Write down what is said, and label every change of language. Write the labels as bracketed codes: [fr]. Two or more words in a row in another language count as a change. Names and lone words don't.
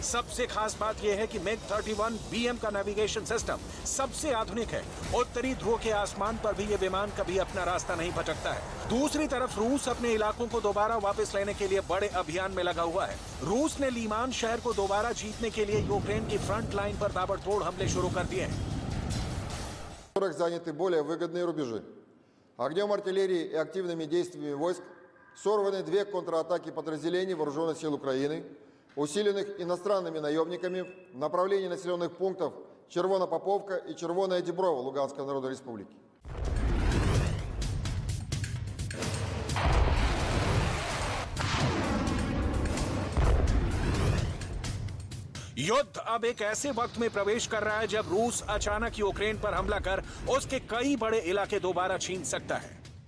[hi] सबसे खास बात यह है कि MiG-31BM का [en] navigation system [hi] सबसे आधुनिक है। उत्तरी ध्रुव के आसमान पर भी ये विमान कभी अपना रास्ता नहीं भटकता है। दूसरी तरफ रूस अपने इलाकों को दोबारा वापस लेने के लिए बड़े अभियान में लगा हुआ है। रूस ने लीमान शहर को दोबारा जीतने के लिए यूक्रेन की [en] front line [hi] पर ताबड़तोड़ हमले शुरू कर दिए हैं। [ru] Заняты более выгодные рубежи. Огнем артиллерии и активными действиями войск сорваны 2 контратаки подразделений вооруженных сил Украины, усиленных иностранными наемниками в направлении населенных пунктов Червона-Поповка и Червоная Деброва Луганской Народной Республики. [hi] युद्ध अब एक ऐसे वक्त में प्रवेश कर रहा है जब रूस अचानक यूक्रेन पर हमला कर उसके कई बड़े इलाके दोबारा छीन सकता है।